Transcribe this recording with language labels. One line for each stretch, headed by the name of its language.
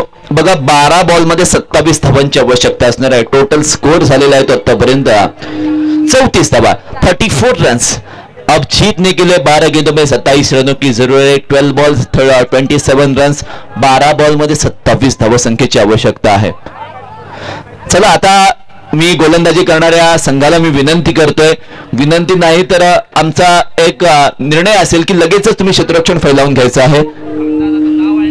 Marathi: बघा 12 बॉल मध्ये 27 धावांची आवश्यकता असणार आहे. टोटल स्कोर झालेला आहे तो आतापर्यंत 34 धावा 34 रन्स.
Hindi: अब जीतने के लिए 12 गेंदों में 27 रनों की जरूरत है.
English: 12 balls 27 runs.
Marathi: 12 बॉल मध्ये 27 धावसंख्येची आवश्यकता आहे. चला आता मी गोलंदाजी करणाऱ्या संघाला मी विनंती करतोय. विनंती नाही तर आमचा एक निर्णय असेल की लगेचच तुम्ही क्षेत्ररक्षण फैलावून घ्यायचं आहे.